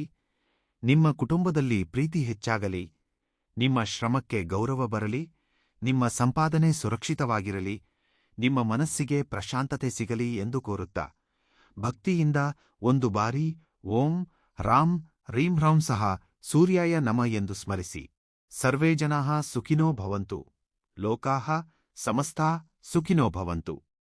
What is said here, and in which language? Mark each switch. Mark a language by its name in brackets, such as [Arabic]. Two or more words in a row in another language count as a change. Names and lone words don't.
[Kannada] ನಿಮ್ಮ ಕುಟುಂಬದಲ್ಲಿ ಪ್ರೀತಿ ಹೆಚ್ಚಾಗಲಿ. ನಿಮ್ಮ ಶ್ರಮಕ್ಕೆ ಗೌರವ ಬರಲಿ. ನಿಮ್ಮ ಸಂಪಾದನೆ ಸುರಕ್ಷಿತವಾಗಿರಲಿ. ನಿಮ್ಮ ಮನಸ್ಸಿಗೆ ಪ್ರಶಾಂತತೆ ಸಿಗಲಿ ಎಂದು ಕೋರುತ್ತಾ ಭಕ್ತಿಯಿಂದ ಒಂದು ಬಾರಿ [Sanskrit] ಓಂ ರಾಂ ರೀಂ ಹ್ರೌಂ ಸಹ ಸೂರ್ಯಾಯ ನಮ [Kannada] ಎಂದು ಸ್ಮರಿಸಿ. [Sanskrit] ಸರ್ವೇ ಜನಾಃ ಸುಖಿನೋ ಭವಂತು. ಲೋಕಾಃ ಸಮಸ್ತಾ ಸುಖಿನೋ ಭವಂತು.